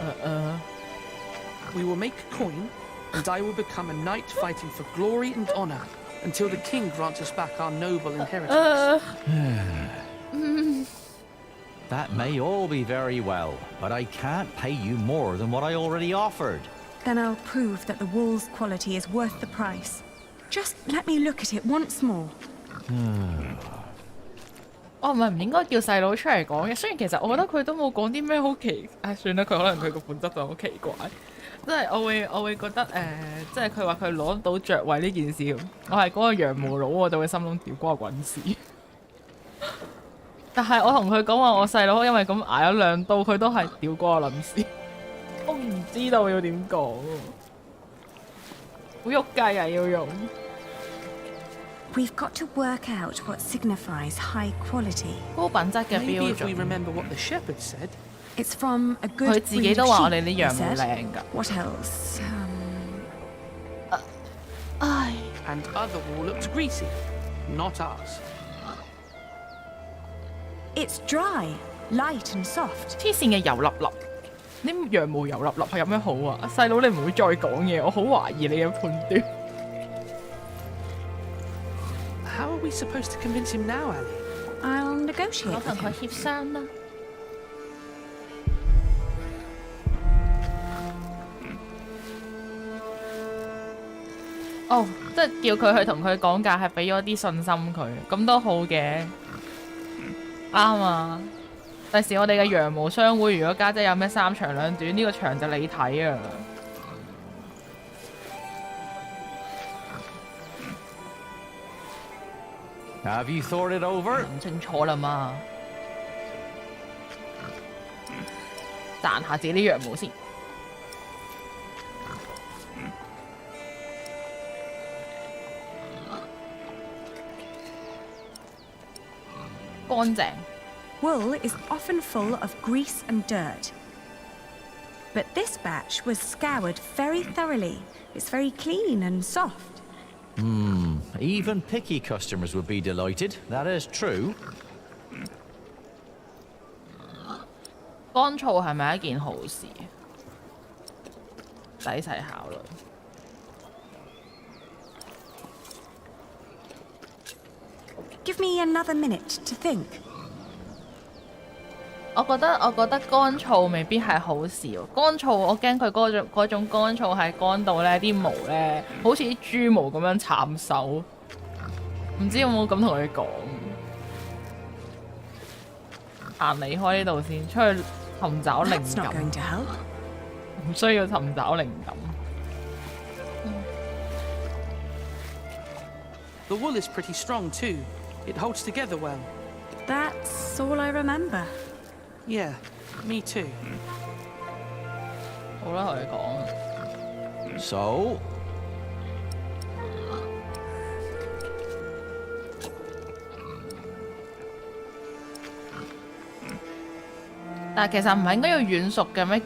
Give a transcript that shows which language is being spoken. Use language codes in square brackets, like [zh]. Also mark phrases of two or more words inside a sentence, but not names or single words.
[en] We will make coin, and I will become a knight fighting for glory and honor until the king grants us back our noble inheritance. That may all be very well, but I can't pay you more than what I already offered. Then I'll prove that the wool's quality is worth the price. Just let me look at it once more. [yue] 我唔應該叫細佬出嚟講嘅，雖然其實我覺得佢都冇講啲咩好奇，算啦，佢可能佢個本質就好奇怪，即係我會覺得即係佢話佢攞到爵位呢件事，我係嗰個羊毛佬，我就會心諗屌關我滾事。但係我同佢講話，我細佬因為咁捱咗2刀，佢都係屌關我撚事。我唔知道要點講，好喐計啊要用。 [en] We've got to work out what signifies high quality. [yue] 高品質嘅 [en] Maybe [yue] 標 [en] if we [yue] 準。 [en] remember what the shepherd said. It's from a [yue] 佢 [en] good [yue] 自己 [en] breed [yue] 都 [en] of [yue] 話我 [en] sheep, [yue] 哋啲 [en] he [yue] 羊毛 [en] said. [yue] 靚㗎。 [en] What else? 唉， And other wool looked greasy. Not ours. It's dry, light and soft. [yue] 黐線嘅油粒粒，啲羊毛油粒粒係有咩好啊？細佬你唔會再講嘢，我好懷疑你嘅判斷。 [en] How are we supposed to convince him now, Ellie? I'll negotiate [yue] 我同 [en] with [yue] 佢 [en] him. [yue] 協商啦。哦，即係叫佢去同佢講價，係俾咗啲信心佢，咁都好嘅，啱啊！第時我哋嘅羊毛商會，如果家姐有咩3長2短，呢個場就你睇啊！ [en] Have you thought it over? [yue] 諗清楚啦嘛，賺下自己啲羊毛先。乾淨。 [en] Wool is often full of grease and dirt. But this batch was scoured very thoroughly. It's very clean and soft. Even picky customers would be delighted. That is true. [yue] 乾燥係咪一件好事？仔細考慮。 [en] Give me another minute to think. [yue] 我覺得乾燥未必係好事喎。乾燥我驚佢嗰種乾燥係乾到咧啲毛咧，好似啲豬毛咁樣慘手。唔知有冇咁同佢講？行離開呢度先，出去尋找靈 [en] That's not [yue] 感。 [en] going to help. [yue] 唔需要尋找靈感。 [en] The wool is pretty strong too. It holds together well. That's all I remember. Yeah, me too. [yue] 好啦，同佢講。 So, 但係其實唔係應該要軟熟嘅咩？